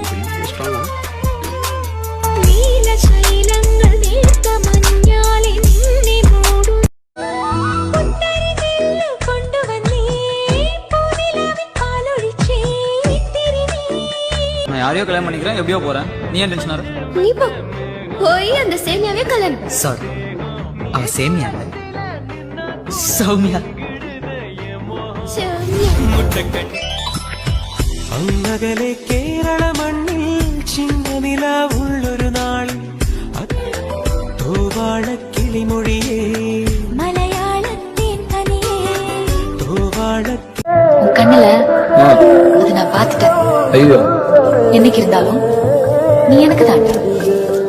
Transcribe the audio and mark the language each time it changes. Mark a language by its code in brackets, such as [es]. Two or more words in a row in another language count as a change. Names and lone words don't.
[ml] നീലശൈലങ്ങൾ നീർത്ത മഞ്ഞാളി നിന്നെ മൂടും പുത്തരി നെല്ല് കൊണ്ടുവന്നേ പൂനിലാവിൻ പാലൊഴിച്ചേ ഇത്തിരി നീ. [ta] நான் யாரையோ கல்யாணம் பண்ணிக்கிறேன், எப்படியோ போறேன். நீ ஏன் டென்ஷன் ஆற? நீ போ போய் அந்த சேமியாவே கல்யாணம். [ml] സോറി, അവ സേമിയ സൗമ്യ. അങ്ങകലെ കേരള മണ്ണിൽ ചിങ്ങനില ഉള്ളൊരു നാളിൽ തൂവാള കിളിമൊഴിയേ [ta] மலையாளத்தின் தனியே தூவாள உன் கண்ணுல அது நான் பார்த்துட்டேன். ஐயோ, என்னைக்கு இருந்தாலும் நீ எனக்கு தான்.